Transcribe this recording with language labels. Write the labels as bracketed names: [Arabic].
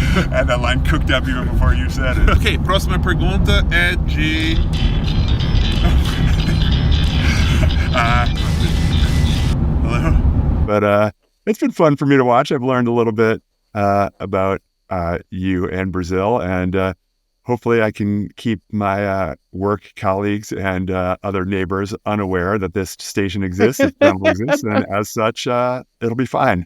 [English] Had that line cooked up even before you said it. [Portuguese] Ok, próxima pergunta é de... [English] Hello? But it's been fun for me to watch. I've learned a little bit about you and Brazil, and hopefully I can keep my work colleagues and other neighbors unaware that this station exists, this channel exists, and as such, it'll be fine.